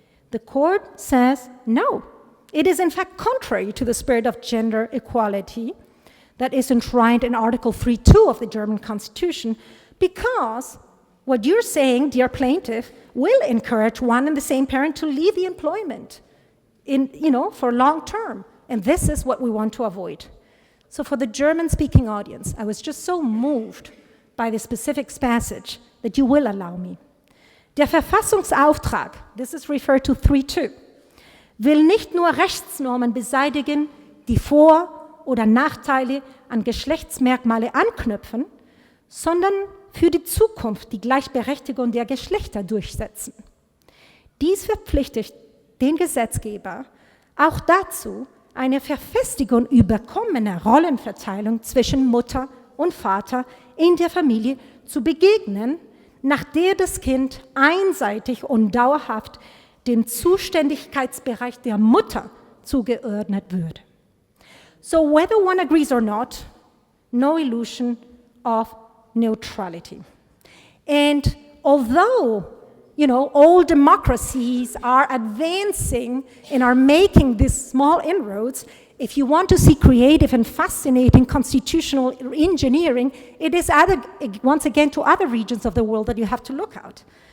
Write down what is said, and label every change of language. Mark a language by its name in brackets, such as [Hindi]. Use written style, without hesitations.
[English] The court says, no, it is in fact contrary to the spirit of gender equality that is enshrined in Article 3.2 of the German Constitution, because what you're saying, dear plaintiff, will encourage one and the same parent to leave the employment for long term. And this is what we want to avoid. So for the German-speaking audience, I was just so moved by the specific passage that you will allow me. [German] Der Verfassungsauftrag, [English] this is referred to 3.2, [German] will nicht nur Rechtsnormen beseitigen, die Vor- oder Nachteile an Geschlechtsmerkmale anknüpfen, sondern für die Zukunft die Gleichberechtigung der Geschlechter durchsetzen. Dies verpflichtet den Gesetzgeber auch dazu, eine Verfestigung überkommener Rollenverteilung zwischen Mutter und Vater in der Familie zu begegnen, nach der das Kind einseitig und dauerhaft dem Zuständigkeitsbereich der Mutter zugeordnet würde. [English] So whether one agrees or not, no illusion of neutrality. And although, all democracies are advancing and are making these small inroads, if you want to see creative and fascinating constitutional engineering, it is once again to other regions of the world that you have to look at.